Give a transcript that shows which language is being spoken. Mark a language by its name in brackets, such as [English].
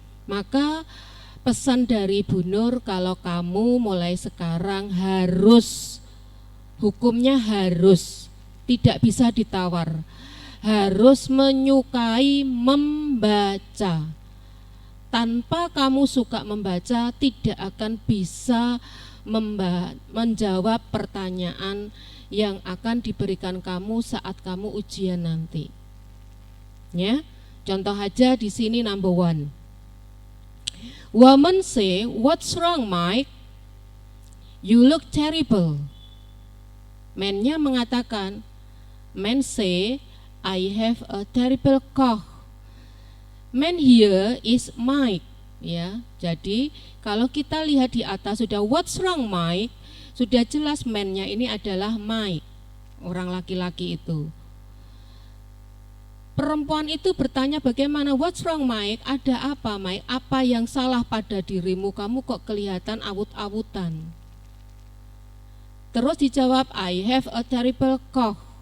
[Indonesian] Maka pesan dari Bu Nur, kalau kamu mulai sekarang harus, hukumnya harus, tidak bisa ditawar, harus menyukai membaca. Tanpa kamu suka membaca, tidak akan bisa menjawab pertanyaan yang akan diberikan kamu saat kamu ujian nanti. Ya, contoh aja di sini number 1. [English] Woman say, "What's wrong, Mike? You look terrible." [Indonesian] Man-nya mengatakan, [English] man say, "I have a terrible cough." Man here is Mike. [Indonesian] Ya, jadi kalau kita lihat di atas sudah [English] "What's wrong, Mike?" [Indonesian] Sudah jelas man-nya ini adalah Mike, orang laki-laki itu. Perempuan itu bertanya bagaimana, [English] "What's wrong, Mike? [Indonesian] Ada apa, Mike? Apa yang salah pada dirimu? Kamu kok kelihatan awut-awutan?" Terus dijawab, [English] I have a terrible cough.